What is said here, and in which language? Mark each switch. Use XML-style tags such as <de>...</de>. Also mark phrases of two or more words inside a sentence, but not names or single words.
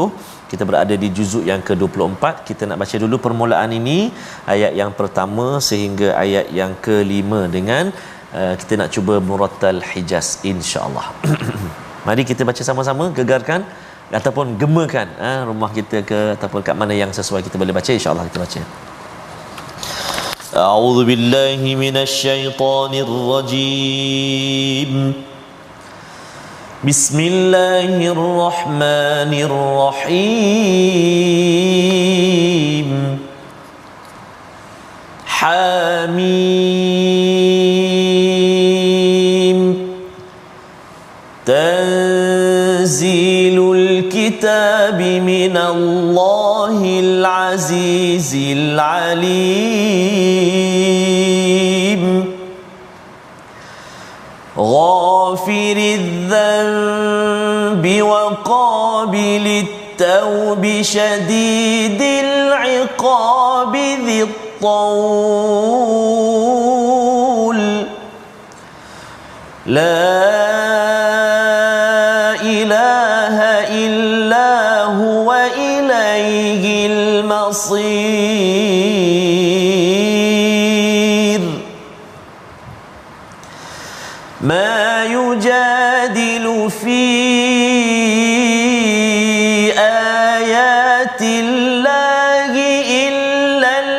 <ms>Kita berada di juzuk yang ke-24. Kita nak baca dulu permulaan ini, ayat yang pertama sehingga ayat yang ke-5 dengan kita nak cuba murattal Hijaz</ms> <ar>إن شاء الله.</ar> <ms>Mari kita baca sama-sama, gegarkan ataupun gemakan rumah kita ke ataupun kat mana yang sesuai kita boleh baca,</ms> <ar>إن شاء الله</ar> <ms>kita baca.</ms> <ar>أعوذ بالله من الشيطان الرجيم. بسم الله الرحمن الرحيم. حم. تنزيل الكتاب من الله العزيز العليم. غافر الذنب و قابل التوب شديد العقاب ذي طول لا إله إلا هو إليه المصير ما يجادل في آيات الله إلا</ar>